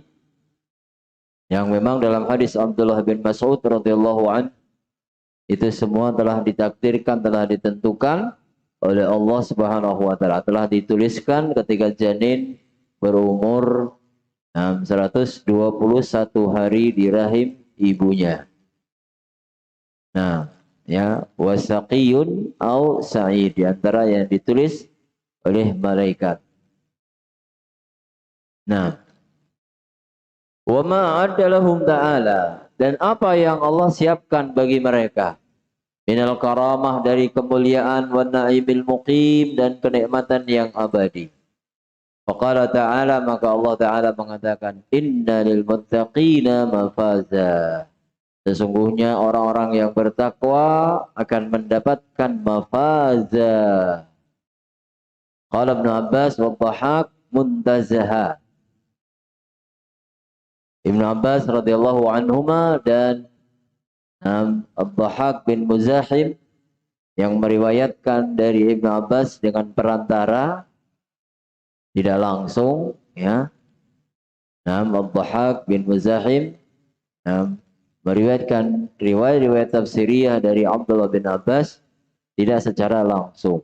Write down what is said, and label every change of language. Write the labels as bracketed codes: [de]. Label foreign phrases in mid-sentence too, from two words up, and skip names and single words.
[id] Yang memang dalam hadis Abdullah bin Mas'ud [ar] رضي الله عنه, [id] itu semua telah ditakdirkan, telah ditentukan oleh Allah [ar] سبحانه وتعالى, [id] telah dituliskan ketika janin berumur 121 hari di rahim ibunya. Nah, ya, [ar] وشقي أو سعيد, [id] di antara yang ditulis oleh malaikat. Nah, [ar] وما أعد لهم تعالى, [id] dan apa yang Allah siapkan bagi mereka [ar] من الكرامة, [id] dari kemuliaan, [ar] ونعيم المقيم, [id] dan kenikmatan yang abadi. [ar] فقال تعالى, [id] maka Allah Ta'ala mengatakan, [ar] إن للمتقين مفازا, [id] sesungguhnya orang-orang yang bertakwa akan mendapatkan mafaza. [ar] قال ابن عباس والضحاك منتزها. [id] Ibnu Abbas [ar] رضي الله عنهما [id] dan Ad-Dhahak bin Muzahim yang meriwayatkan dari Ibnu Abbas dengan perantara, tidak langsung, ya. Ad-Dhahak bin Muzahim meriwayatkan riwayat tafsiriyah dari Abdullah bin Abbas tidak secara langsung.